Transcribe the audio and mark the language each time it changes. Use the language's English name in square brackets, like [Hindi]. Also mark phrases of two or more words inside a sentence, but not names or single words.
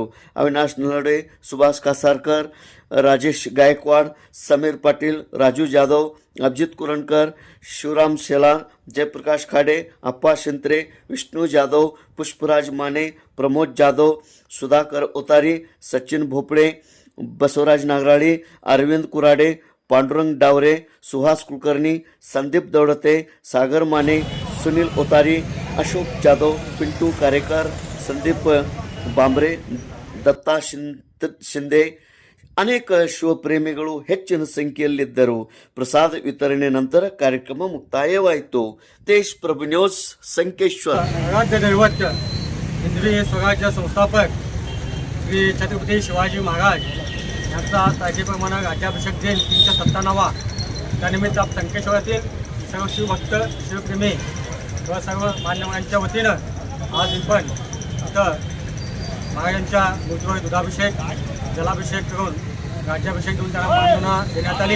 [Kannada] ಅವಿನಾಶ್ ನಲಡೆ, ಸುಭಾಷ್ ಕಾಸಾರ್ಕರ್, ರಾಜೇಶ್ ಗಾಯಕ್ವಾಡ್, ಸಮೀರ್ ಪಾಟೀಲ್, ರಾಜು ಜಾಧವ್, ಅಭಿಜಿತ್ ಕುರಣಕರ್, ಶಿವರಾಮ್ ಶೆಲಾರ್, ಜಯಪ್ರಕಾಶ್ ಖಾಡೆ, ಅಪ್ಪ ಶಿಂತ್ರೆ, ವಿಷ್ಣು ಜಾಧವ್, ಪುಷ್ಪರಾಜ್ ಮಾನೆ, ಪ್ರಮೋದ್ ಜಾಧವ್, ಸುಧಾಕರ್ ಉತಾರಿ, ಸಚಿನ್ ಭೋಪಳೆ, ಬಸವರಾಜ್ ನಾಗರಾಳಿ, ಅರವಿಂದ್ ಕುರಾಡೆ, पांडुरंग डावरे, सुहास कुलकर्णी, संदीप दौड़ते, सागर माने, सुनील ओतारी, अशोक जाधव, पिंटू कारेकर, संदीप बांबरे, दत्ता शिंदे ಅನೇಕ ಶಿವಪ್ರೇಮಿಗಳು ಹೆಚ್ಚಿನ ಸಂಖ್ಯೆಯಲ್ಲಿದ್ದರು. ಪ್ರಸಾದ ವಿತರಣೆ ನಂತರ ಕಾರ್ಯಕ್ರಮ ಮುಕ್ತಾಯವಾಯಿತು. ತೇಜ್ ಪ್ರಭು ನ್ಯೂಸ್ ಸಂಕೇಶ್ವರ. [Marathi] राज्य दैवत हिंदवी स्वराज्य संस्थापक श्री छत्रपती शिवाजी महाराज यांचा तारखेप्रमाणे राज्याभिषेक दिन 357वा. त्यानिमित्त संकेश्वरातील सर्व शिवभक्त, शिवप्रेमी व सर्व मान्यवरांच्या वतीनं आज आपण इथं महाराजांच्या मूर्तीवर दुधाभिषेक, जलाभिषेक करून राज्याभिषेक देऊन त्यांना मानवना देण्यात आली.